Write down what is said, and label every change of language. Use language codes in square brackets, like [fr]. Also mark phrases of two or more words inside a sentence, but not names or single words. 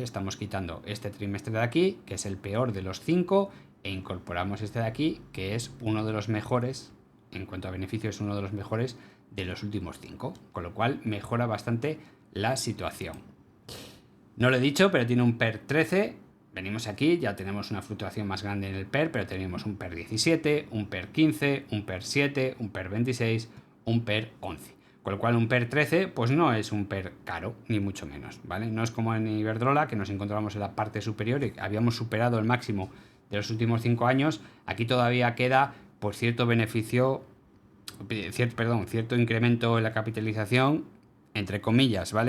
[es] Estamos quitando este trimestre de aquí, que es el peor de los 5, e incorporamos este de aquí, que es uno de los mejores, en cuanto a beneficio es uno de los mejores de los últimos 5, con lo cual mejora bastante la situación. No lo he dicho, pero tiene un PER 13. Venimos aquí, ya tenemos una fluctuación más grande en el PER, pero tenemos un PER 17, un PER 15, un PER 7, un PER 26, un PER 11. Con lo cual un PER 13 pues no es un PER caro, ni mucho menos, ¿vale? No es como en Iberdrola, que nos encontramos en la parte superior y habíamos superado el máximo de los últimos 5 años. Aquí todavía queda pues cierto beneficio, cierto incremento en la capitalización, entre comillas, ¿vale?